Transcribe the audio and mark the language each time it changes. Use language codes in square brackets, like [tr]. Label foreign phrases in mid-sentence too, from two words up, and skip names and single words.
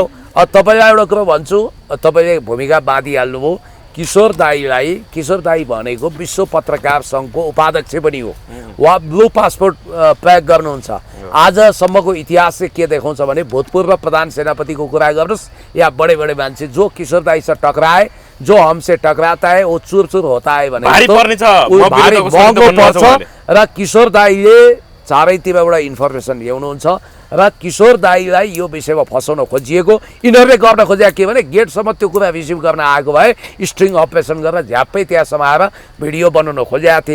[ne] तपाईँलाई एउटा कुरो भन्छु, तपाईँले भूमिका बाँधिहाल्नुभयो। किशोर दाई भनेको विश्व पत्रकार सङ्घको उपाध्यक्ष पनि हो। उहाँ ब्लू पासपोर्ट प्रयोग गर्नुहुन्छ। आजसम्मको इतिहास चाहिँ के देखाउँछ भने भूतपूर्व प्रधान सेनापतिको कुरा गर्नुहोस् या बडे मान्छे जो किशोर दाईसँग टकराए, [hi] जो हमसे टकराता है वो चुर होता है [ne] भने महँगो पर्छ। र किशोर दाईले चारैतिर एउटा इन्फर्मेसन ल्याउनुहुन्छ र किशोर दाईलाई यो विषयमा फसाउन खोजिएको। यिनीहरूले गर्न खोजेको के भने गेटसम्म त्यो कुरा रिसिभ गर्न आएको भए स्ट्रिङ अपरेसन गरेर झ्याप्पै त्यहाँ समाएर भिडियो बनाउन खोजेका थिए।